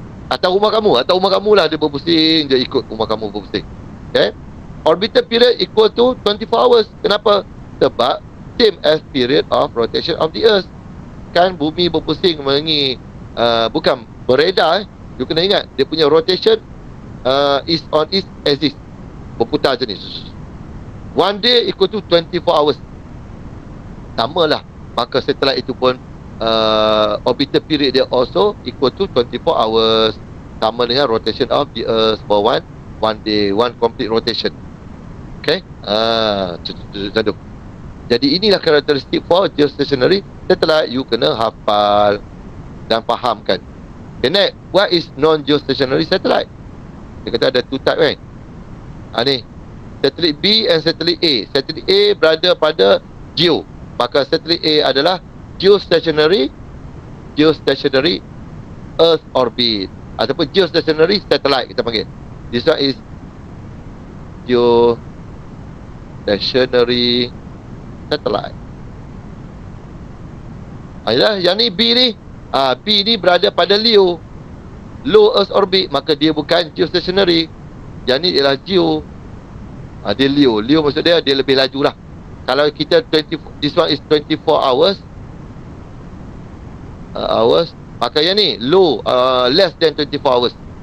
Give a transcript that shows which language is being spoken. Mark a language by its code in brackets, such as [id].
[ms] Atas rumah kamu lah dia berpusing, dia ikut rumah kamu berpusing. [en] Okay? Orbital period equal to 24 hours. [ms] Kenapa? Sebab [en] same as period of rotation of the Earth. [ms] Kan bumi berpusing mengenai bukan beredar. You kena ingat dia punya [en] rotation is on its axis, [ms] berputar macam ni. [en] One day equal to 24 hours. [ms] Sama lah. Maka satelit itu pun orbital period dia [en] also equal to 24 hours. Sama dengan rotation of the Earth for one day, one complete rotation. Okay? [ms] Macam tu. Jadi inilah karakteristik [en] for geostationary satellite. [ms] You kena hafal dan fahamkan. Okay, next. [en] What is non-geostationary satellite? [ms] Dia kata ada [en] two type [ms] kan? Ni. Satelit B and satelit A. Satelit A berada pada geo. Maka satelit A adalah [en] geostationary Earth orbit. [ms] Ataupun geostationary satellite kita panggil. [en] This one is geostationary satellite. [ms] Yalah, yang ni B ni. B ni berada pada LEO, [en] low Earth orbit, [ms] maka dia bukan geostationary. Yang ni ialah geo. Dia LEO. LEO maksud dia [en] lebih laju lah. [ms] Kalau kita [en] this one is 24 hours, [ms] maka yang ni [en] low, less than 24 hours.